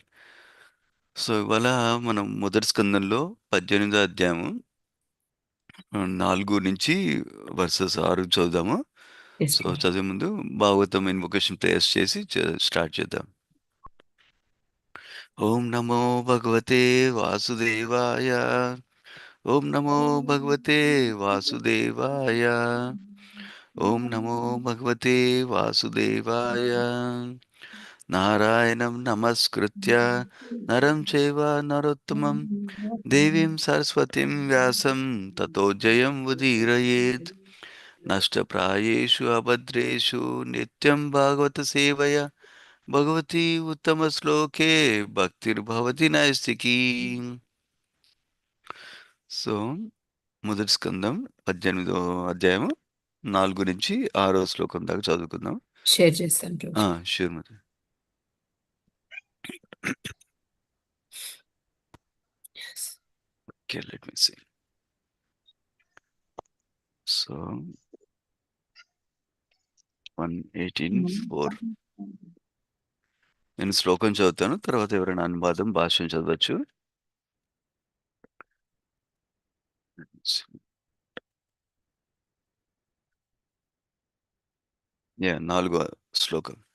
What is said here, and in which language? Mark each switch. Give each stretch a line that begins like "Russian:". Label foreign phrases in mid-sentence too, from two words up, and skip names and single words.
Telugu: సో ఇవాళ మనం మొదటి స్కందంలో 18వ అధ్యాయము 4 నుంచి వర్సెస్ 6 చదువుదాము. ఎస్ సో ప్రభుజీ. చదివే ముందు భాగవతం
English: invocation prayers
Telugu: చేసి స్టార్ట్ చేద్దాం.
Sanskrit: ఓం నమో భగవతే వాసుదేవాయ. ఓం నమో భగవతే వాసుదేవాయ. ఓం నమో భగవతే వాసుదేవాయ. నారాయణం నమస్కృత్య నరం చైవ నరోత్తమం దేవీం సరస్వతిం వ్యాసం తతో జయం ఉదీరయేత్. నష్టప్రాయేషు అభద్రేషు నిత్యం భాగవత సేవయ భగవతి ఉత్తమ శ్లోకే భక్తిర్భవతి నైష్టికీ.
Telugu: సో మొదటి స్కందం 18వ అధ్యాయము 4 నుంచి 6వ శ్లోకం దాకా చదువుకుందాం. షేర్ చేస్తాను ప్రభుజీ.
English: sure mother. Okay, let me see. So 118:4.
Telugu: నేను శ్లోకం చదువుతాను, తర్వాత ఎవరైనా అనువాదం భాష్యం చదవచ్చు. నాలుగో శ్లోకం.